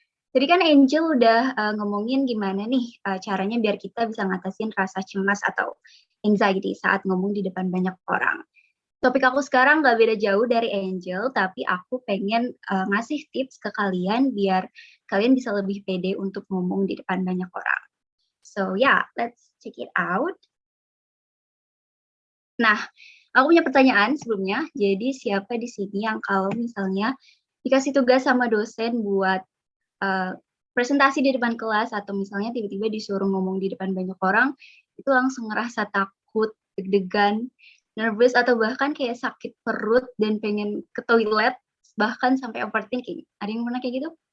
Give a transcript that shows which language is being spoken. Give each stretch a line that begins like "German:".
Indonesian: Tadi kan Angel udah ngomongin gimana nih caranya biar kita bisa ngatasin rasa cemas atau anxiety saat ngomong di depan banyak orang. Topik aku sekarang gak beda jauh dari Angel, tapi aku pengen ngasih tips ke kalian biar kalian bisa lebih pede untuk ngomong di depan banyak orang.
English: So yeah, let's check it out.
Indonesian: Nah, aku punya pertanyaan sebelumnya. Jadi siapa di sini yang kalau misalnya dikasih tugas sama dosen buat presentasi di depan kelas atau misalnya tiba-tiba disuruh ngomong di depan banyak orang, itu langsung ngerasa takut, deg-degan, nervous atau bahkan kayak sakit perut dan pengen ke toilet, bahkan sampai overthinking. Ada yang pernah kayak gitu?